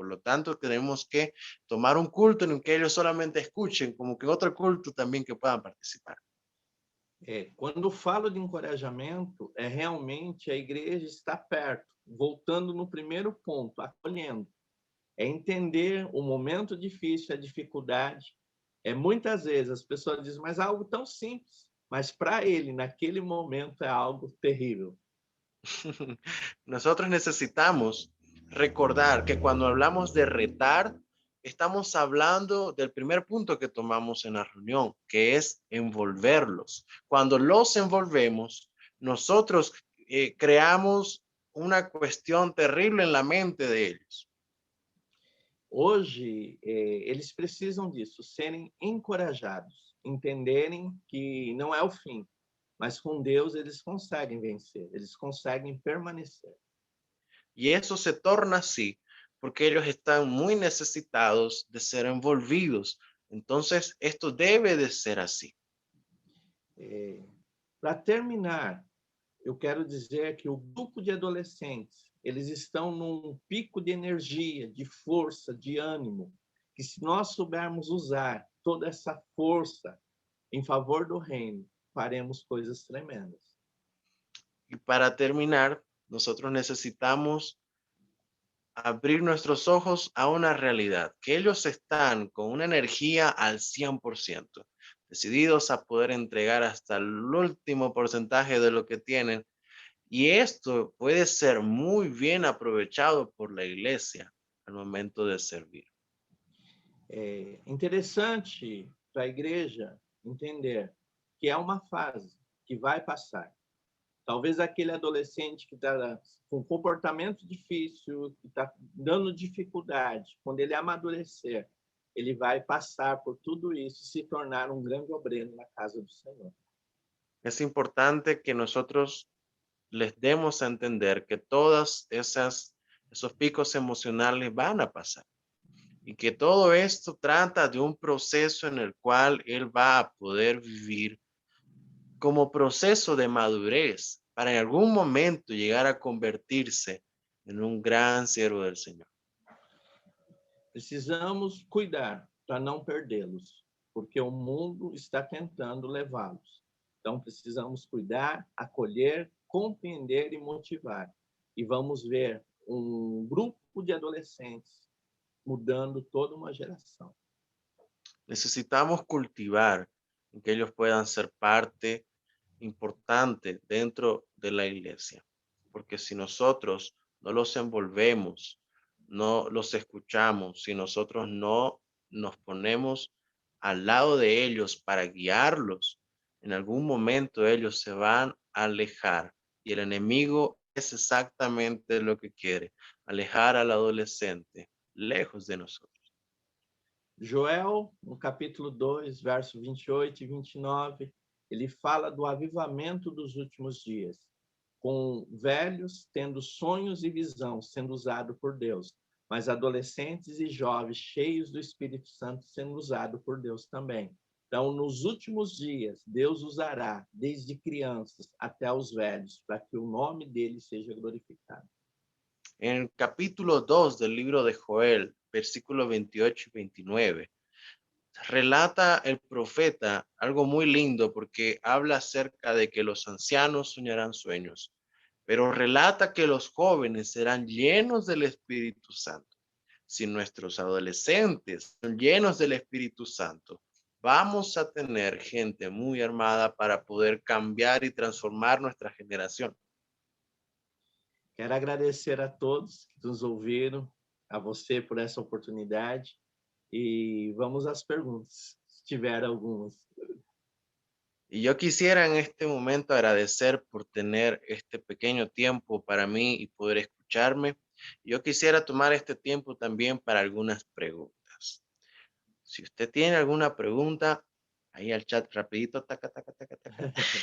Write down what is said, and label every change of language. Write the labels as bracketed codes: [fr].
[es] Por lo tanto, tenemos que tomar un culto en el que ellos solamente escuchen, como que en otro culto también que puedan participar. [pt] Quando falo de encorajamento, é realmente a igreja estar perto, voltando no primeiro ponto, acolhendo. É entender o momento difícil, a dificuldade. Muitas vezes as pessoas dizem, mas é algo tão simples. Mas para ele, naquele momento, é algo terrível. [es] Nosotros necesitamos recordar que cuando hablamos de retar, estamos hablando del primer punto que tomamos en la reunión, que es envolverlos. Cuando los envolvemos, nosotros creamos una cuestión terrible en la mente de ellos. [pt] Hoje, eles precisam disso, serem encorajados, entenderem que não é o fim, mas com Deus eles conseguem vencer, eles conseguem permanecer. [es] Y eso se torna así porque ellos están muy necesitados de ser envolvidos. Entonces, esto debe de ser así. [pt] Para terminar, eu quero dizer que o grupo de adolescentes, eles estão num pico de energia, de força, de ânimo, que se nós soubermos usar toda essa força em favor do reino, faremos coisas tremendas. [es] Y para terminar, nosotros necesitamos abrir nuestros ojos a una realidad, que ellos están con una energía al 100%, decididos a poder entregar hasta el último porcentaje de lo que tienen. Y esto puede ser muy bien aprovechado por la iglesia al momento de servir. [pt] É interessante para a igreja entender que é uma fase que vai passar. Talvez aquele adolescente que está com comportamento difícil, que está dando dificuldade, quando ele amadurecer, ele vai passar por tudo isso e se tornar um grande obreiro na casa do Senhor. [es] Es importante que nosotros les demos a entender que esos picos emocionales van a pasar y que todo esto trata de un proceso en el cual él va a poder vivir como proceso de madurez para en algún momento llegar a convertirse en un gran siervo del Señor. [pt] Precisamos cuidar para não perdê-los, porque o mundo está tentando levá-los. Então, precisamos cuidar, acolher, compreender e motivar. E vamos ver um grupo de adolescentes mudando toda uma geração. [es] Necesitamos cultivar en que ellos puedan ser parte importante dentro de la iglesia, porque si nosotros no los envolvemos, no los escuchamos, si nosotros no nos ponemos al lado de ellos para guiarlos, en algún momento ellos se van a alejar y el enemigo es exactamente lo que quiere, alejar al adolescente lejos de nosotros. [pt] Joel, no capítulo 2, verso 28 e 29, ele fala do avivamento dos últimos dias, com velhos tendo sonhos e visão sendo usado por Deus, mas adolescentes e jovens cheios do Espírito Santo sendo usado por Deus também. Então, nos últimos dias, Deus usará desde crianças até os velhos, para que o nome dele seja glorificado. [es] En el capítulo 2 del libro de Joel, versículos 28 y 29, relata el profeta algo muy lindo porque habla acerca de que los ancianos soñarán sueños, pero relata que los jóvenes serán llenos del Espíritu Santo. Si nuestros adolescentes son llenos del Espíritu Santo, vamos a tener gente muy armada para poder cambiar y transformar nuestra generación. [pt] Quero agradecer a todos que nos ouviram, a você por essa oportunidade e vamos às perguntas, se tiver algumas. [es] Y yo quisiera en este momento agradecer por tener este pequeño tiempo para mí y poder escucharme. Yo quisiera tomar este tiempo también para algunas preguntas. Si usted tiene alguna pregunta, ahí al chat rapidito, taca, taca, taca, taca.